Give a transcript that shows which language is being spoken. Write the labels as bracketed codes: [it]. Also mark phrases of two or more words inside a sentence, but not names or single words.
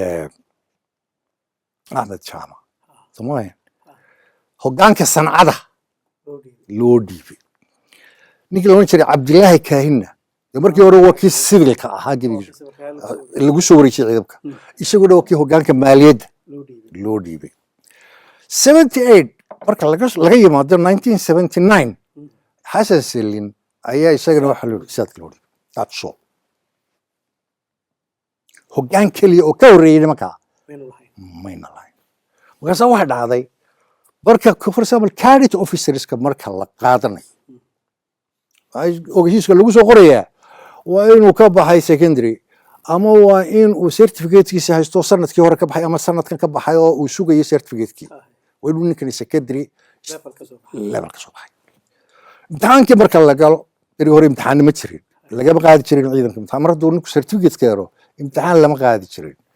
[so] jaama soomaalia hoggaanka sancada loo dhiibay ninkii la odhan jiray cabdilaahi kaahinna markii hore waa kii sivilka ahaa gebigiisu lagu soo wareejiyay ciidamka isaguna waa kii hoggaanka maaliyadda loo dhiibay 78 marka laga yimaado 1979 xasan selin ayaa isagana waxa loo saadka loo dhiibay [en] that's all [so] hoggaan keliya oo ka horreeyay nimankaa mayna lahayn markaasaa waxa dhacday marka [en] for example cadet officerska [so] marka la qaadanayo ogeysiiska lagu soo qorayaa waa inuu ka baxay secondary ama waa in uu certificatekiisa haysto sanadkii hore ka baxay ama sanadkan ka baxay oo uu sugayo certificateki waa inuu ninkani [en] secondary level [so] ka soo baxay imtixaankii marka la galo beri hore imtixaanna ma jirin lagama qaadi jirin ciidanka imtixaan mar hadduu ninku certificate keeno imtixaan lama qaadi jirin